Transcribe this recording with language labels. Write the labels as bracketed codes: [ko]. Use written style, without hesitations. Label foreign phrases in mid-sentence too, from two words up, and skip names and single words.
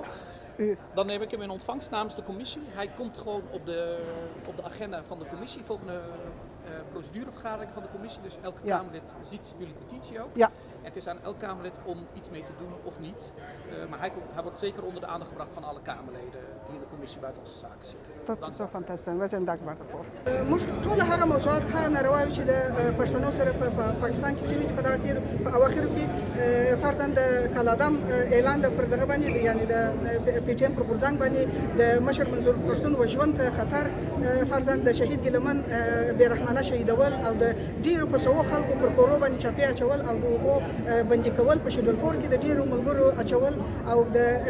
[nl] Dan neem ik hem in ontvangst namens de commissie. Hij komt gewoon op de agenda van de commissie, volgende procedurevergadering van de commissie. Dus elke Kamerlid ziet jullie petitie ook. Ja. En het is aan elk Kamerlid om iets mee te doen of niet. Maar hij wordt zeker onder de aandacht gebracht van alle Kamerleden die in de commissie Buitenlandse Zaken zitten. Dat is fantastisch. Wij zijn dankbaar daarvoor. [ps] موږ ټول هغه موضوعات هغه نارواوي چې د پښتنو سره په پاکستان کې سیمې په دغه تیر په اواخرو کې فرضاً د کالادام اعلان د پر دغه باندې یعنی د پی ټی ایم پر غورځنګ باندې د مشر منظور پښتون وژوند ته خطر فرضاً د شهید ګیلمن بې رحمانه شهیدول او د ډیرو په سوو خلکو پر کورو باندې چاپې اچول او د هغو بندي کول په شډل فور کې د ډیرو ملګرو اچول او د